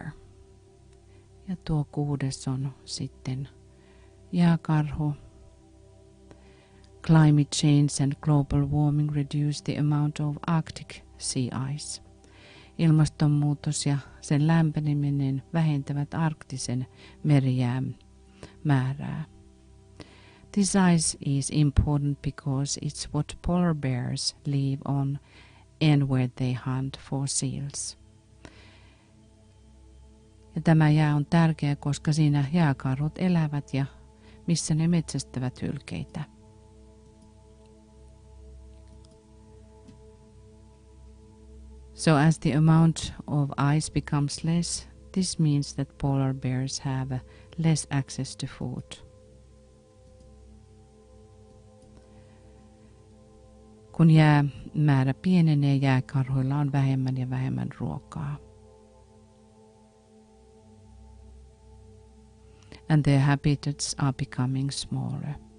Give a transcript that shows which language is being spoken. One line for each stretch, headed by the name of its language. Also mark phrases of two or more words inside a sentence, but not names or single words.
Finnish: Ja tuo 6. on sitten jääkarhu.
English: Climate change and global warming reduce the amount of Arctic sea ice.
Finnish: Ilmastonmuutos ja sen lämpeneminen vähentävät arktisen merijään määrää.
English: This ice is important because it's what polar bears live on and where they hunt for seals.
Finnish: Ja tämä jää on tärkeä, koska siinä jääkarhut elävät ja missä ne metsästävät hylkeitä.
English: So as the amount of ice becomes less, this means that polar bears have less access to food.
Finnish: Kun jäämäärä pienenee, jääkarhuilla on vähemmän ja vähemmän ruokaa.
English: And their habitats are becoming smaller.